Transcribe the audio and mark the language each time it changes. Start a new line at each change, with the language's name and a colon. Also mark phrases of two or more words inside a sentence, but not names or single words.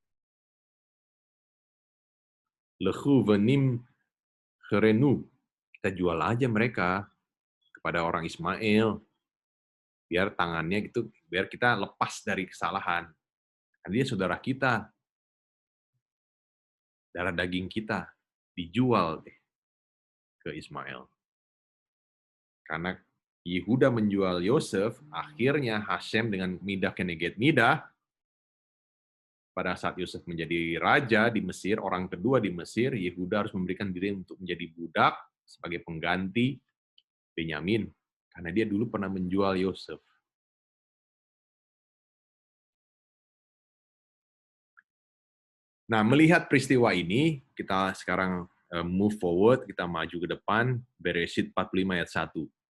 Hebrew: Lechu venim kerenu,
Indonesian: kita jual aja mereka kepada orang Ismail, biar tangannya gitu, biar kita lepas dari kesalahan. Karena dia saudara kita, darah daging kita, dijual deh ke Ismail. Karena Yehuda menjual Yosef, akhirnya Hashem dengan
Hebrew: midah keneged midah,
Indonesian: pada saat Yosef menjadi raja di Mesir, orang kedua di Mesir, Yehuda harus memberikan diri untuk menjadi budak sebagai pengganti Benyamin. Karena dia dulu pernah menjual Yosef. Nah, melihat peristiwa ini, kita sekarang
English: move forward,
Indonesian: kita maju ke depan, Bereshit 45 ayat 1.